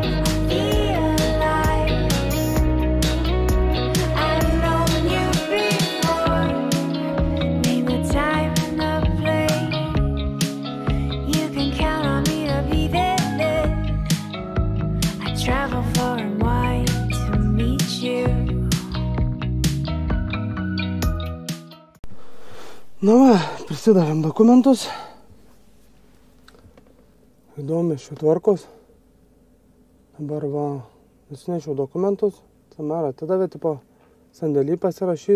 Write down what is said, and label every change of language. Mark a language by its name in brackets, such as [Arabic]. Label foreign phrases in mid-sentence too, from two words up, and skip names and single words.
[English] I feel alive. I've known you before. Name the time and the place. You can count on me to be there. I travel far and wide to meet you. [Lithuanian] Nu va, prisidavėm dokumentus. Įdomi šių tvarkos. Dabar va, nusinešiau dokumentus. Samara atidavė, tipo, sandėlį pasirašys.